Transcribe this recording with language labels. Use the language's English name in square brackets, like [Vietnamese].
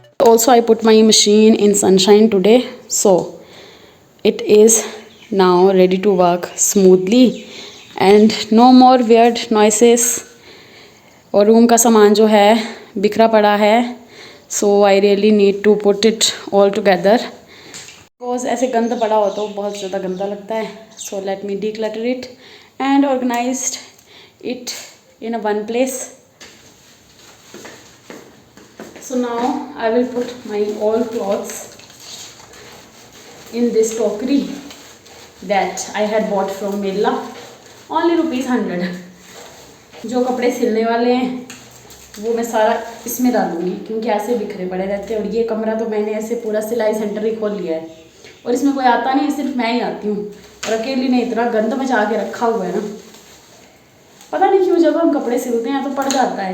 [English] Also I put my machine in sunshine today, so it is now ready to work smoothly and no more weird noises. [Hindi] और room का सामान जो है बिखरा पड़ा है, [English] so I really need to put it all together because [Hindi] ऐसे गंद पड़ा हो तो बहुत ज़्यादा गंदा लगता है. [English] So let me declutter it and organized it in a one place. So now I will put my all clothes in this tokri that I had bought from Mela, only ₹100. [Hindi] जो कपड़े सिलने वाले हैं वो मैं सारा इसमें डालूंगी क्योंकि ऐसे बिखरे पड़े रहते हैं. और ये कमरा तो मैंने ऐसे पूरा सिलाई सेंटर ही खोल लिया है और इसमें कोई आता नहीं है, सिर्फ मैं ही आती हूँ. और अकेली ने इतना गंद मचा के रखा हुआ है ना, पता नहीं क्यों जब हम कपड़े सिलते हैं तो पड़ जाता है.